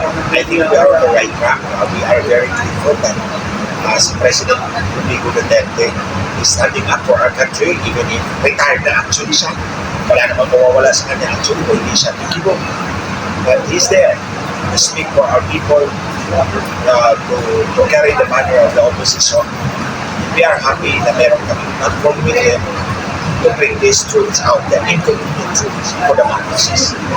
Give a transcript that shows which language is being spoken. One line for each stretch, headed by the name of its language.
English: I think we are on the right track. We are very grateful that
Filipino: si
English: President Rodrigo Duterte is standing up for our country even if retired
Filipino: na
English: actually
Filipino: siya. Wala namang mawawala sa kanya actually kung hindi siya tigibo.
English: But he's there to speak for our people, to carry the banner of the opposition. We are happy
Filipino: na meron kami
English: platform with him to bring these truths out, the inconvenient truths for the masses.